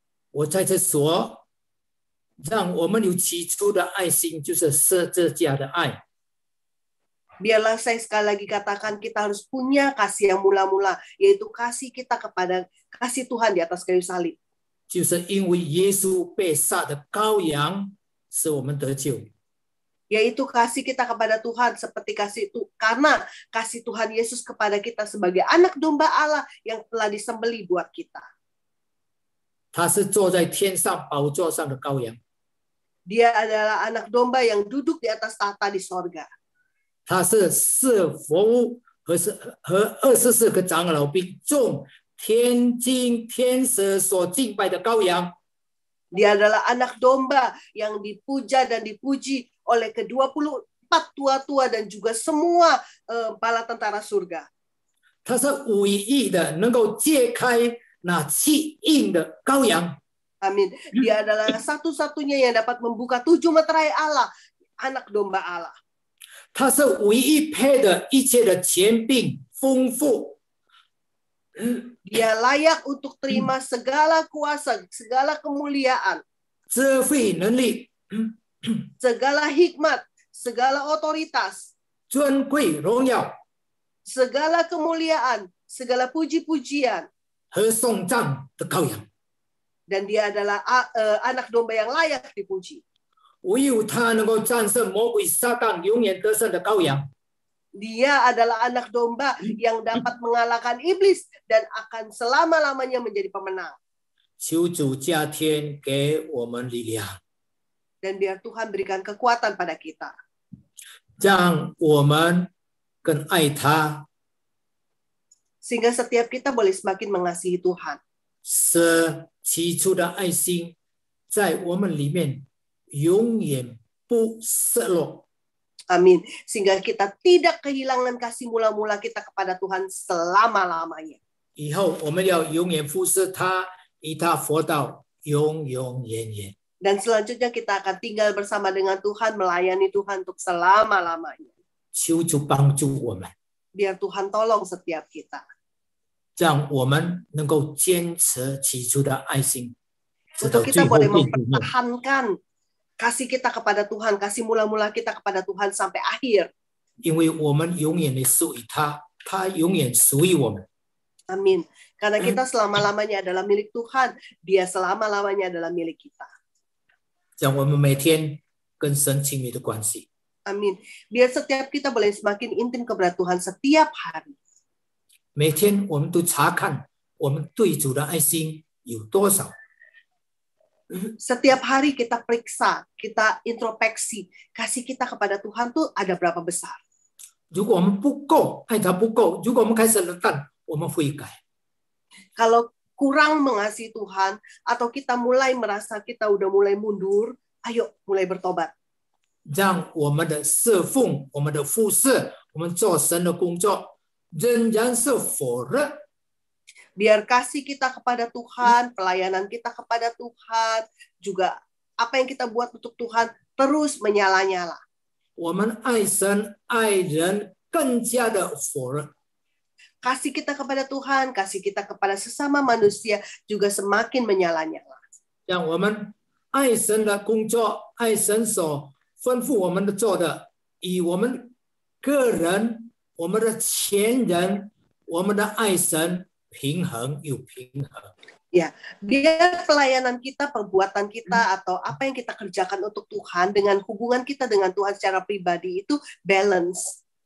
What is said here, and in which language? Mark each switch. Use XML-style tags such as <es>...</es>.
<zh>我在这说，让我们有起初的爱心，就是十字架的爱。</zh> <id>Biarlah saya sekali lagi katakan kita harus punya kasih yang mula-mula, yaitu kasih kita kepada kasih Tuhan di atas kayu salib.</id> <zh>就是因为耶稣被杀的羔羊，使我们得救。</zh> <id>Yaitu kasih kita kepada Tuhan seperti karena kasih Tuhan Yesus kepada kita sebagai anak domba Allah yang telah disembelih buat kita.</id> <zh>他是坐在天上宝座上的羔羊，</zh> <id>Dia adalah anak domba yang duduk di atas tahta di sorga.</id> <zh>他是四佛和24个长老并众天经天使所敬拜的羔羊。</zh> <id>Dia adalah anak domba yang dipuja dan dipuji oleh ke-24 tua-tua dan juga semua bala tentara surga.</id> <zh>他是唯一的能够揭开那7印的羔羊。</zh> <id>Amin. Dia adalah satu-satunya yang dapat membuka 7 meterai Allah, anak domba Allah.</id> <zh>他是唯一配的一切的权柄丰富。</zh> <id>Dia layak untuk terima segala kuasa, segala kemuliaan,</id> <zh>智慧能力、</zh> <id>segala hikmat, segala otoritas,</id> <zh>尊贵荣耀</zh> <id>segala kemuliaan, segala puji-pujian.</id> <zh>和颂赞的羔羊。</zh> <id>Dan dia adalah anak domba yang layak dipuji.</id> <zh>唯有他能够战胜魔鬼撒旦，永远得胜的羔羊。</zh> <id>Dia adalah anak domba yang dapat mengalahkan iblis dan akan selama-lamanya menjadi pemenang.</id> <zh>求主加添给我们力量，</zh> <id>Dan biar Tuhan berikan kekuatan pada kita.</id> <zh>让我们更爱他，</zh> <id>Sehingga setiap kita boleh semakin mengasihi Tuhan.</id> <zh>使起初的爱心在我们里面永远不失落。</zh> <id>Amin. Sehingga kita tidak kehilangan kasih mula-mula kita kepada Tuhan selama-lamanya.</id> <zh>以后我们要永远服侍他，与他活到永永远远。</zh> <id>Dan selanjutnya kita akan tinggal bersama dengan Tuhan, melayani Tuhan untuk selama-lamanya.</id> <zh>求主帮助我们，</zh> <id>Biar Tuhan tolong setiap kita.</id> <zh>让我们能够坚持起初的爱心，直到</zh> <id>Untuk</id> <zh>最</zh> <id>kita</id> <zh>后</zh> <id>boleh</id> <zh>被主用。</zh> <id>mempertahankan kasih kita kepada Tuhan, kasih mula-mula kita kepada Tuhan sampai akhir.</id> <zh>因为我们永远的属于他，他永远属于我们。</zh> <id>Amin. Karena kita selama-lamanya adalah milik Tuhan, Dia selama-lamanya adalah milik kita.</id> <zh>让我们每天跟神亲密的关系。</zh> <id>Amin. Biar setiap kita boleh semakin intim kepada Tuhan setiap hari.</id> <zh>每天我们都查看我们对主的爱心有多少。</zh> <id>Setiap hari kita periksa, kita introspeksi, kasih kita kepada Tuhan tuh ada berapa besar.</id> <zh>如果我们不够，爱他不够，如果我们开始冷淡，我们悔改。</zh> <id>Kalau kurang mengasihi Tuhan, atau kita mulai merasa kita udah mulai mundur, ayo mulai bertobat.</id> <zh>让我们的侍奉、我们的服侍、我们做神的工作，仍然是火热。</zh> <id>Biar kasih kita kepada Tuhan, pelayanan kita kepada Tuhan, juga apa yang kita buat untuk Tuhan terus menyala-nyala.</id> <zh>我们爱神、爱人更加的火热。</zh> <id>Kasih kita kepada Tuhan, kasih kita kepada sesama manusia juga semakin menyala-nyala.</id> <zh>让我们爱神的工作、爱神所吩咐我们的做的，与我们个人、我们的前人、我们的爱神平衡又平衡。</zh> <id>Ya, biar pelayanan kita, perbuatan kita, atau apa yang kita kerjakan untuk Tuhan dengan hubungan kita dengan Tuhan secara pribadi itu balance.</id>